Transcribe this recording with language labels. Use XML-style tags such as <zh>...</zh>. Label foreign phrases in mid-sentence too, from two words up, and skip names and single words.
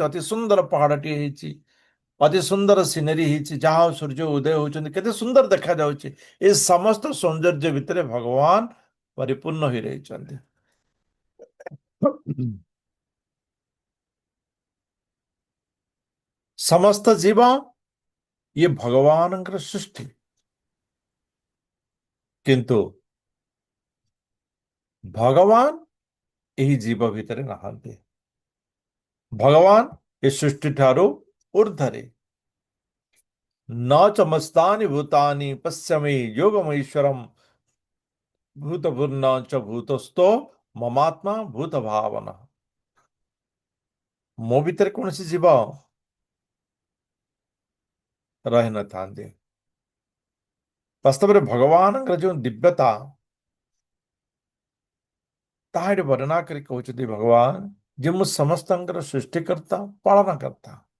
<or>ଅତି ସୁନ୍ଦର ପାହାଡଟିଏ ହେଇଛି ଅତି ସୁନ୍ଦର ସିନେରୀ ହେଇଛି ଯାହା ହଉ ସୂର୍ଯ୍ୟ ଉଦୟ ହଉଛନ୍ତି କେତେ ସୁନ୍ଦର ଦେଖାଯାଉଛି ଏ ସମସ୍ତ ସୌନ୍ଦର୍ଯ୍ୟ ଭିତରେ ଭଗବାନ ପରିପୂର୍ଣ୍ଣ ହୋଇ ରହିଛନ୍ତି ସମସ୍ତ ଜୀବ ଇଏ ଭଗବାନଙ୍କର ସୃଷ୍ଟି, କିନ୍ତୁ ଭଗବାନ ଏହି ଜୀବ ଭିତରେ ନାହାନ୍ତି। ଭଗବାନ ଏ ସୃଷ୍ଟି ଠାରୁ ଉର୍ଦ୍ଧ୍ୱରେ।</or> <sa>न चमस्तानि भूतानि पश्यमि योगमैश्वरम भूतपूर्ण च भूतस्थो ममात्मा भूत भावना।</sa> <or>ମୋ ଭିତରେ କୌଣସି ଜୀବ ରହିନଥାନ୍ତି। ବାସ୍ତବରେ ଭଗବାନଙ୍କର ଯେଉଁ ଦିବ୍ୟତା ତାହା ଏଠି ବର୍ଣ୍ଣନା କରି କହୁଛନ୍ତି ଭଗବାନ ଯେ ମୁଁ ସମସ୍ତଙ୍କର ସୃଷ୍ଟିକର୍ତ୍ତା ପାଳନକର୍ତ୍ତା।</or>